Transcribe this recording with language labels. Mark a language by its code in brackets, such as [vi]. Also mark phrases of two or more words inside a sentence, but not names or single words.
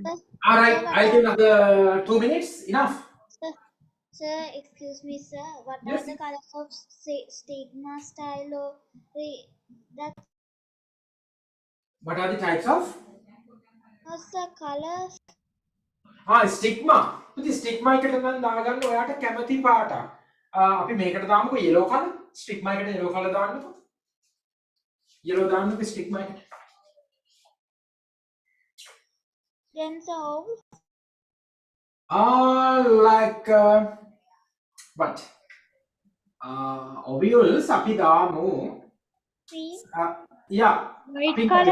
[en] All right, I'll give another 2 minutes. Enough. Sir, excuse me, sir. What Yes. are the colors of stigma, style, or that? What are the types of? What's the colors? [si] ස්ටිග්මා. ඉතින් ස්ටිග්මා එකට නම් දාගන්න ඔයාට කැමති පාට. අපි මේකට දාමුකෝ [en] yellow color. [si] ස්ටිග්මා එකට [en] yellow color [si] දාන්නකෝ. yellow දාන්නකෝ ස්ටිග්මා එකට. [en] Then, sir, like what? [si] Ovules අපි දාමු. [en] green. Yeah. White pink color.